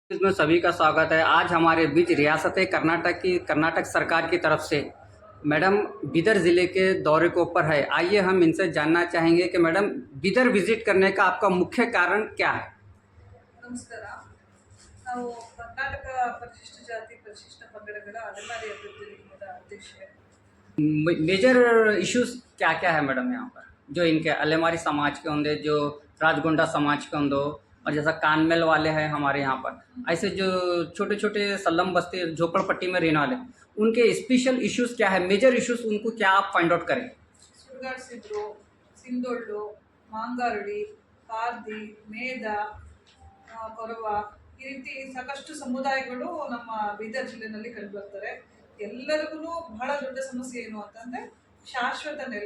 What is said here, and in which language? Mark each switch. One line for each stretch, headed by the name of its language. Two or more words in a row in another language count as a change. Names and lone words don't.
Hindi: इसमें सभी का स्वागत है। आज हमारे बीच रियासत कर्नाटक सरकार की तरफ से मैडम बिदर ज़िले के दौरे के ऊपर है। आइए हम इनसे जानना चाहेंगे कि मैडम बिदर विजिट करने का आपका मुख्य कारण क्या है।
Kannada: ನಮಸ್ಕಾರ. ನಾವು ಕರ್ನಾಟಕ ಪರಿಶಿಷ್ಟ ಜಾತಿ ಪರಿಶಿಷ್ಟ ಪಂಗಡಗಳ ಅಲೆಮಾರಿ ಅಭಿವೃದ್ಧಿ ನಿಗಮದ ಅಧ್ಯಕ್ಷೆ.
English: major issues
Hindi: क्या क्या है मैडम यहाँ पर, जो इनके अलेमारी समाज के होंगे, जो राजगोंडा समाज के होंगे, और जैसा कानमेल वाले हैं हमारे यहाँ पर, ऐसे जो छोटे छोटे सल्लम बस्ती झोपड़पट्टी में रहने वाले, उनके
English: special issues
Hindi: क्या है,
English: major issues
Hindi: उनको क्या आप
English: find out
Hindi: करें।
Kannada: ಸುಡುಗಾಡ್ಸಿದ್ರು, ಸಿಂಧೊಳ್ಳು, ಮಾಂಗಾರಡಿ, ಪಾರ್ದಿ, ಮೇದ, ಕೊರವ, ಈ ರೀತಿ ಸಾಕಷ್ಟು ಸಮುದಾಯಗಳು ನಮ್ಮ ಬೀದರ್ ಜಿಲ್ಲೆನಲ್ಲಿ ಕಂಡುಬರ್ತಾರೆ. ಎಲ್ಲರಿಗೂ ಬಹಳ ದೊಡ್ಡ ಸಮಸ್ಯೆ ಏನು ಅಂತಂದ್ರೆ ಶಾಶ್ವತ ನೆಲೆ.